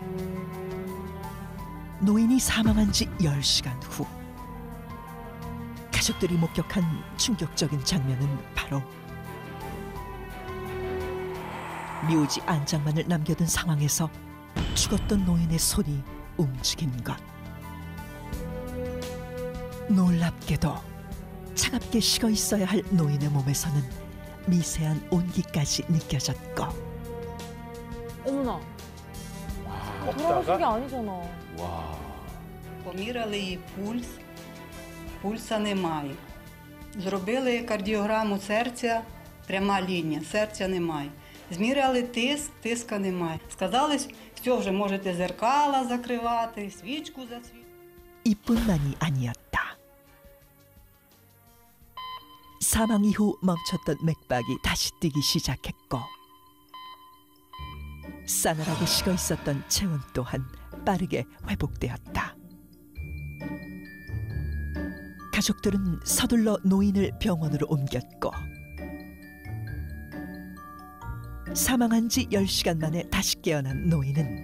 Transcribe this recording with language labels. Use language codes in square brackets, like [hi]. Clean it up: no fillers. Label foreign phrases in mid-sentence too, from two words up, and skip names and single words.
[ko] 노인이 사망한 지 10시간 후 가족들이 목격한 충격적인 장면은 바로 묘지 안장만을 남겨둔 상황에서 죽었던 노인의 손이 움직인 것. 놀랍게도 차갑게 식어 있어야 할 노인의 몸에서는 미세한 온기까지 느껴졌고. 어머나. 돌아가신 게 아니잖아. 와. [uk] Поміряли її пульса немає. Зробили кардіограму серця, пряма лінія, серця немає. Зміряли тиск, тиска немає. Сказали, все, вже можете зеркала закривати, свічку засвітити. [ko] 이뿐만이 아니었다. 사망 이후 멈췄던 맥박이 다시 뛰기 시작했고 싸늘하게 식어 있었던 체온 또한 빠르게 회복되었다. 가족들은 서둘러 노인을 병원으로 옮겼고 사망한 지 10시간 만에 다시 깨어난 노인은